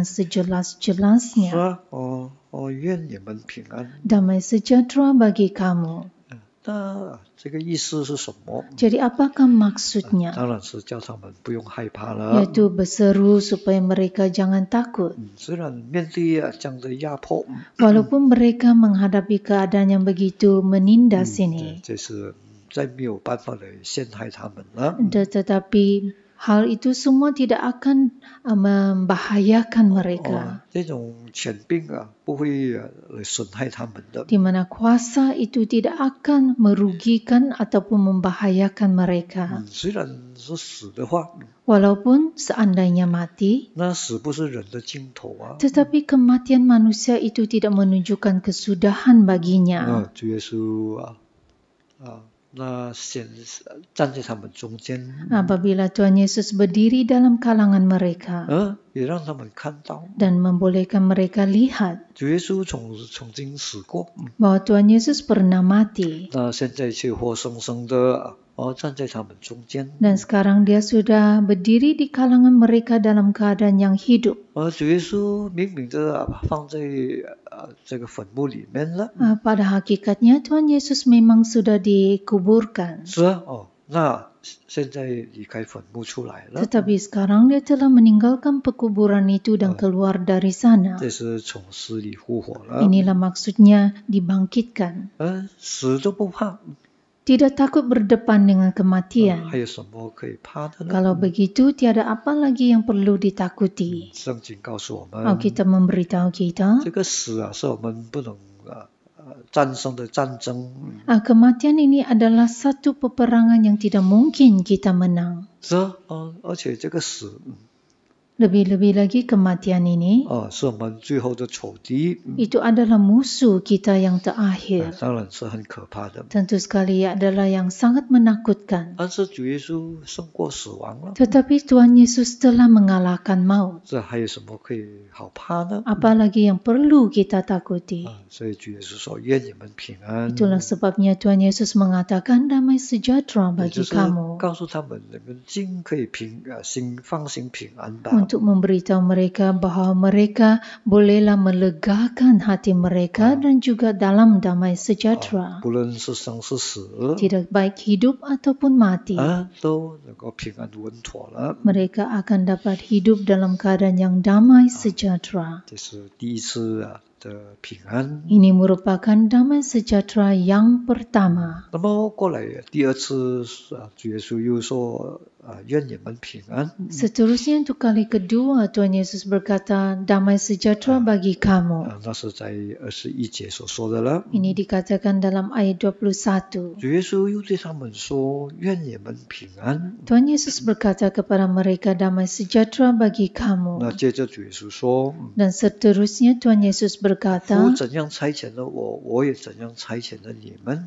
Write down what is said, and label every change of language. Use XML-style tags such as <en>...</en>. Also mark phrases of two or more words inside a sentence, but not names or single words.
<zh>是</zh> <ms>sejelas-jelasnya.</ms> <zh>啊，愿你们平安。</zh> <ms>Damai sejahtera bagi kamu.</ms> <zh>那这个意思是什么？</zh> <ms>Jadi apakah maksudnya?</ms> <zh>当然是叫他们不用害怕了。</zh> <ms>Yaitu berseru supaya mereka jangan takut.</ms> <zh>虽然面对这样的压迫，</zh> <ms>Walaupun mereka menghadapi keadaan yang begitu menindas ini,</ms> <zh>这是再没有办法来陷害他们了。</zh> <ms>tetapi hal itu semua tidak akan membahayakan mereka.</ms> <zh>这种权柄不会来损害他们的。</zh> <ms>Di mana kuasa itu tidak akan merugikan ataupun membahayakan mereka.</ms> <zh>虽然是死的话，</zh> <ms>Walaupun seandainya mati,</ms> <zh>那死不是人的尽头啊。</zh> <ms>tetapi kematian manusia itu tidak menunjukkan kesudahan baginya.</ms> <zh>主耶稣那站在他们中间，</zh> <ms>Apabila Tuhan Yesus berdiri dalam kalangan mereka</ms> <zh>也让他们看到，</zh> <ms>dan membolehkan mereka lihat</ms> <zh>主耶稣曾经死过，</zh> <ms>bahwa Tuhan Yesus pernah mati</ms> <zh>那现在却活生生的站在他们中间。</zh> <ms>dan sekarang dia sudah berdiri di kalangan mereka dalam keadaan yang hidup.</ms> <zh>主耶稣明明的放在这个坟墓里面了。</zh> <ms>Pada hakikatnya Tuhan Yesus memang sudah dikuburkan.</ms> <zh>是啊，那现在离开坟墓出来了，</zh> <ms>Tetapi sekarang dia telah meninggalkan pekuburan itu dan keluar dari sana.</ms> <zh>这是从死里复活了。</zh> <ms>Inilah maksudnya dibangkitkan.</ms> <zh>死都不怕，</zh> <ms>Tidak takut berdepan dengan kematian.</ms> <zh>还有什么可以怕的呢？</zh> <ms>Kalau begitu, tiada apa lagi yang perlu ditakuti.</ms> <zh>圣经告诉我们，</zh> <ms>Alkitab memberitahu kita,</ms> <zh>这个死是我们不能战胜的战争。</zh> <ms>kematian ini adalah satu peperangan yang tidak mungkin kita menang.</ms> <zh>是啊，而且这个死，</zh> <ms>Lebih-lebih lagi kematian ini,</ms> <zh>是我们最后的仇敌，</zh> <ms>itu adalah musuh kita yang terakhir.</ms> <zh>当然是很可怕的。</zh> <ms>Tentu sekali adalah yang sangat menakutkan.</ms> <zh>但是主耶稣胜过死亡了，</zh> <ms>Tetapi Tuhan Yesus telah mengalahkan maut.</ms> <zh>这还有什么可以好怕呢？</zh> <ms>Apalagi yang perlu kita takuti.</ms> <zh>所以主耶稣说：“愿你们平安。”</zh> <ms>Itulah sebabnya Tuhan Yesus mengatakan damai sejahtera</ms> <zh>也</zh> <ms>bagi</ms> <zh>就是</zh> <ms>kamu.</ms> <zh>告诉他们，你们心可以放心平安吧。</zh> <ms>Untuk memberitahu mereka bahwa mereka bolehlah melegakan hati mereka dan juga dalam damai sejahtera.</ms> <zh>不论是生是死，</zh> <ms>Tidak baik hidup ataupun mati.</ms> <zh>都能够平安稳妥了。</zh> <ms>Mereka akan dapat hidup dalam keadaan yang damai sejahtera.</ms> <zh>这是第一次的平安。</zh> <ms>Ini merupakan damai sejahtera yang pertama.</ms> <zh>那么过来第二次，主耶稣又说：“愿你们平安。”</zh> <ms>Seterusnya untuk kali kedua Tuhan Yesus berkata damai sejahtera bagi kamu.</ms> <zh>那是在21节所说的了。</zh> <ms>Ini dikatakan dalam ayat 21.</ms> <zh>主耶稣又对他们说：“愿你们平安。”</zh> <ms>Tuhan Yesus berkata kepada mereka damai sejahtera bagi</ms> <zh>那</zh> <ms>kamu.</ms> <zh>接着主耶稣说</zh> <ms>Dan seterusnya Tuhan Yesus</ms> <zh>父</zh> <ms>berkata,</ms> <zh>怎样差遣了我，我也怎样差遣了你们。</zh>